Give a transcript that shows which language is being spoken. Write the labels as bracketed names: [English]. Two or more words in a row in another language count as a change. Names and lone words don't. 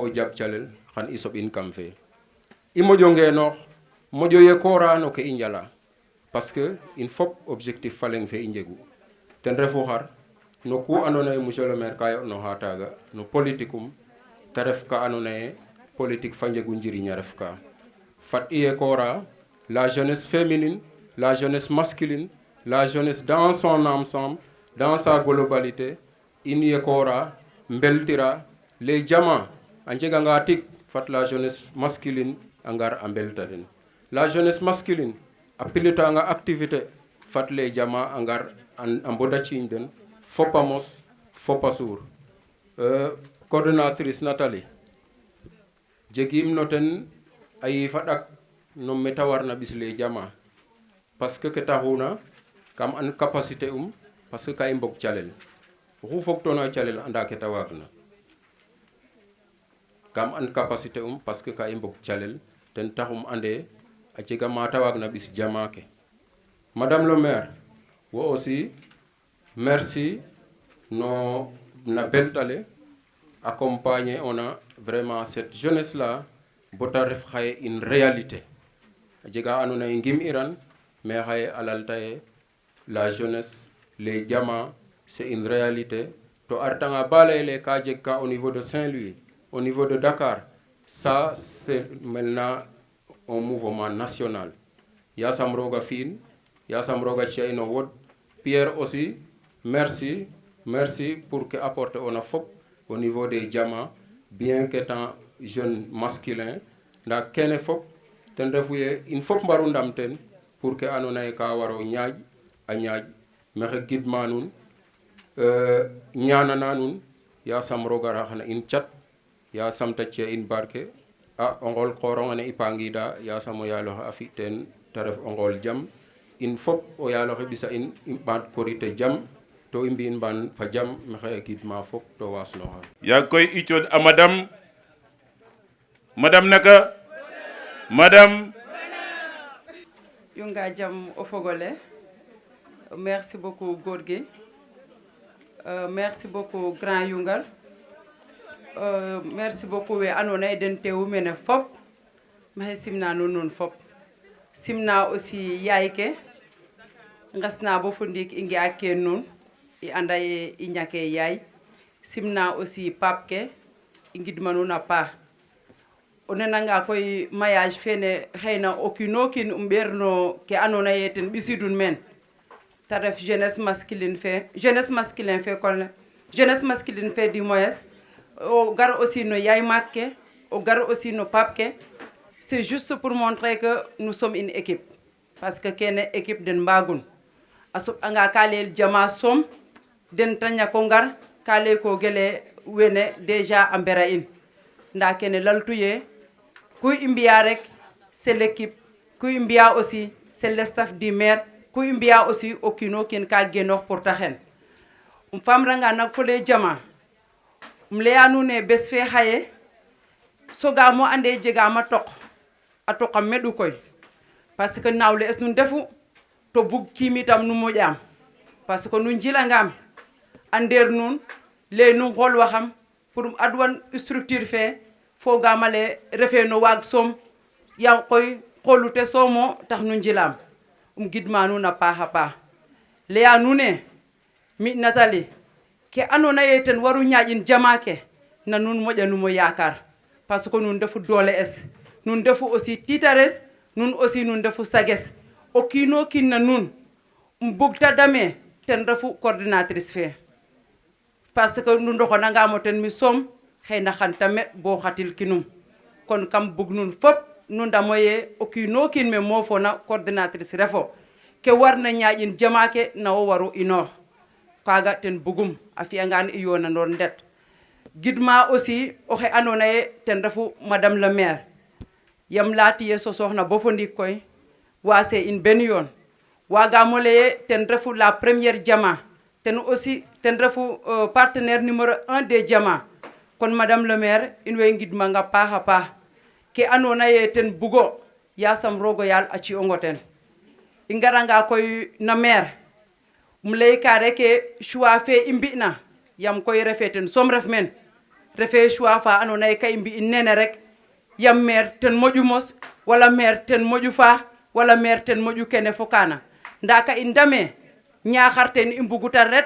[Serer] o jaɓ calel xan i soɓin kam fe i moƴo ngeenoox moƴo yekoora no ke i njala [French] parce que [Serer] in fop objectif fa leng fe i njegu ten refu xar no ku andoona yee [French] monsieur le maire [Serer] ka yo'nooxa taaga no politique um te ref ka andoona yee politique fa njegu njiriñ a ref ka fat i yekoora [French] la jeunesse féminine la jeunesse masculine la jeunesse dans son ensemble dans sa globalité [Serer] in yekoora mbeltira les jama a njeganga tig fat [French] la jeunesse masculine [Serer] a ngar a mbelta den [French] la jeunesse masculine [Serer] a pilitanga activité fat les jama a ngar a mbodaciiñ den fop a mos fop a suur coordonnatrice Nathalie jegim no ten a yiifa ɗak no meta warna ɓisle jama [French] parce que [Serer] ke taxuna kam an capacité [French] parce que [Serer] ka i mbog calel oxu fogtoona calel anda ke ta waagna kam an capacité [French] parce que [Serer] ka i mbog calel ten taxum ande a jega ma ta waagna ɓis jama ke [French] madame le maire [Serer] wo [French] aussi merci [Serer] no na beltale [French] accompagner on a vraiment cette jeunesse là [Serer] bota ref xaye [French] une réalité [Serer] a jega andoona ye ngim iran mais xaye a lalta ye [French] la jeunesse les diamants c'est une réalité [Serer] to a retanga ba layele ka jeg ka [French] au niveau de Saint-Louis au niveau de Dakar ça c'est maintenant un mouvement national [Serer] yasam roga fiin yasam roga ci'a in o wod [French] Pierre aussi merci pour que apporter on a fop au niveau des diamants bien qu'étant jeune masculin [Serer] nda kene fop ten refu ye in fop mbaru ndam ten [French] pour que [Serer] andoona ye ka waro ñaaƴ a ñaaƴ maxey gidma nuun ñaanana nuun yasam roog a raxana in cat yasam ta ci'a in barke o nqool qoorong ane i pangida yasam o yaaloxe a fi teen te ref o nqool jam in fop o yaaloxe ɓisa in i ɓaat korite jam to i mbi'in mbaan fa jam maxey gidma fop to waasnoxa yaa koy i cooɗ a madame naka madame Yunga jam o fogole [French] merci beaucoup [Serer] Gorgui [French] merci beaucoup grand [Serer] Yungal [French] merci beaucoup [Serer] we andoona ye den teewu mene fop maxey simna nuun fop simna aussi yaay ke ngesna bo fo ndiik i nge'a ke nuun i anda ye i ñake yaay simna aussi pape ke i ngidma nuun a paax o nananga koy mariage fene xeyna o kiino kiin ɓeerno ke andoona ye ten ɓisidun meen ta ref [French] jeunesse masculine [Serer] fe [French] du moins [Serer] o gar aussi no yaay maak ke o gar aussi no pape ke [French] c'est juste pour montrer que nous sommes une équipe parce que [Serer] kene équipe den mbagun a soɓ'anga ka layel jama som den ta ñako ngar ka lay ko gele wene déjà a mbera in nda kene laltu ye ku i mbiya rek [French] c'est l'équipe [Serer] ku i mbiya aussi [French] c'est le staff du maire [Serer] ku i mbiya aussi o kiino kiin ka genoox pour ta xen famranga nak fo le jama leya nuun ne bes fe xaye sogaamo ande jegaam a toq a meɗu koy [French] parce que [Serer] nawle es nun ndefu to bug kiimitam nu moƴaam [French] parce que [Serer] nu njilangam a ndeer nuun lay nu xoolwaxam pour adwan structure fe fogaam ale refe no waag soom yaam koy xoolute soomo tax nu njilaam gidma nuun a paax a paax leya nuun ne mi Nathalie ke andoona ye ten waru ñaaƴin jama ke na nuun moƴanumo yaakaar [French] parce que [Serer] nuun ndefu doole es nuun ndefu aussi tiitares nuun aussi nuun ndefu sages o kiino kiin na nuun bugta dame ten refu coordinatrice fe [French] parce que [Serer] nu ndoxonangamo ten mi soom xeyna xan ta meɗ bo xatil kinum kon kam bug nuun fop nu ndamo ye o kiino kiin me moofona coordinatrice refo ke warna ñaaƴin jama ke na wo waru inoox kaaga ten bugum a fi'angaan i yoonanoor ndet gidma aussi oxe andoona ye ten refu [French] madame le maire [Serer] yam laatiye sosooxna bo fo ndiik koy waase in ben yoon waagaam o lay ten refu [French] la première [Serer] jama ten aussi ten refu [French] partenaire numéro 1 des [Serer] jama kon [French] madame le maire [Serer] in way ngidmanga paax a paax ke andoona ye ten bugo yaasam roog o yaal a ci'ong o ten i ngaranga koy na maire lay ka reke choix fe i mbi'na yam koy refe ten som ref men refe choix fa andoona ye ka i mbi'in nene rek yam maire ten moƴu mos wala maire ten moƴu faax wala maire ten moƴu kene fo kaana nda ka i ndame Ñaaxar ten i mbuguta ret